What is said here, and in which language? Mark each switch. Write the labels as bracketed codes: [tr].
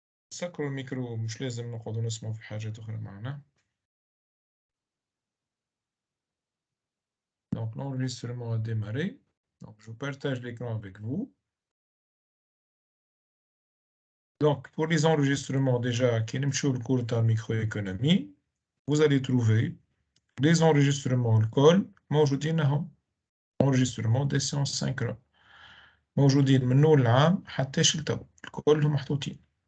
[ar] سكروا الميكرو، مش لازم نقعدوا نسمعوا في حاجات أخرى معنا. [fr] Donc l'enregistrement a démarré. Donc je partage l'écran avec vous. Donc pour les enregistrements déjà qui aiment le cours de microéconomie, vous allez trouver les enregistrements [ar] الكل موجودين ههم. [fr] enregistrement des séances synchrones [ar] موجودين من نول العام حتى لتو كلهم محطوطين.